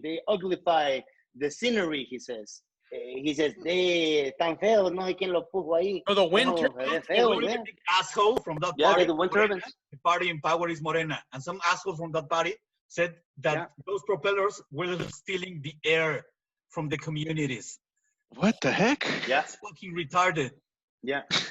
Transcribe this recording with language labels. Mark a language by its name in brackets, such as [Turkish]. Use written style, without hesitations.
[English] They uglify the scenery, he says. [Spanish] He says, they tan feos, no sé quién lo puso ahí. [English] Oh, the wind turbines? The big asshole from that party. Yeah, the wind turbines. The party in power is Morena. And some asshole from that party said that those propellers were stealing the air from the communities. What the heck? Yeah. It's fucking retarded. Yeah.